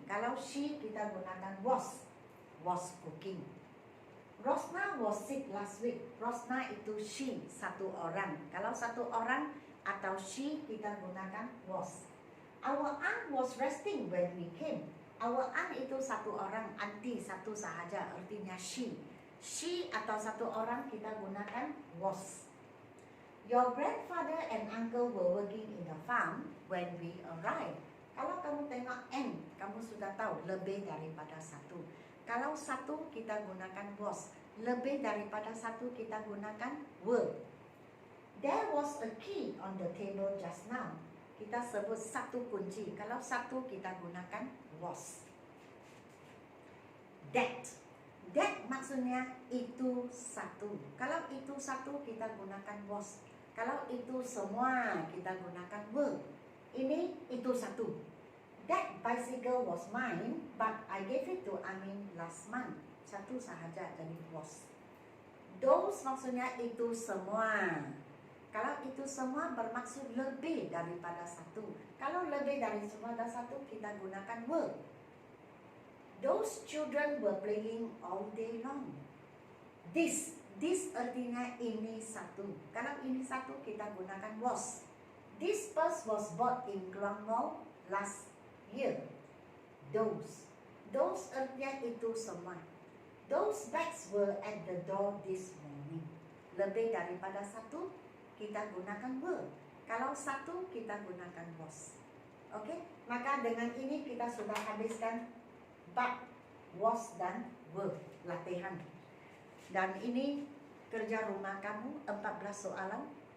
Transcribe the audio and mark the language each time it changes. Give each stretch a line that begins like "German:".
Malay: Kalau she kita gunakan was cooking.
English: Rosna was sick last week.
Malay: Rosna itu she, 1 orang. Kalau 1 orang atau she kita gunakan was.
English: Our aunt was resting when we came.
Malay: Our aunt itu 1 orang, auntie 1 sahaja, artinya she. She atau 1 orang kita gunakan was.
English: Your grandfather and uncle were working in the farm when we arrived.
Malay: Kalau kamu tengok and, kamu sudah tahu lebih daripada 1. Kalau 1 kita gunakan was, lebih daripada 1 kita gunakan were.
English: There was a key on the table just now.
Malay: Kita sebut 1 kunci. Kalau 1 kita gunakan was. That maksudnya itu 1. Kalau itu 1 kita gunakan was. Kalau itu semua kita gunakan were. Ini itu satu.
English: That bicycle was mine, but I gave it to Amin last month.
Malay: Satu sahaja jadi was. Those maksudnya itu semua. Kalau itu semua bermaksud lebih daripada satu. Kalau lebih dari semua dan satu, kita gunakan were.
English: Those children were playing all day long. This
Malay: artinya ini satu. Kalau ini satu, kita gunakan was.
English: This purse was bought in Kluang Mall last year. Those
Malay: artinya itu semua.
English: Those bags were at the door this morning.
Malay: Lebih daripada satu, kita gunakan were. Kalau satu, kita gunakan was. Oke, maka dengan ini kita sudah habiskan bab was dan were latihan. Dan ini kerja rumah kamu 14 soalan.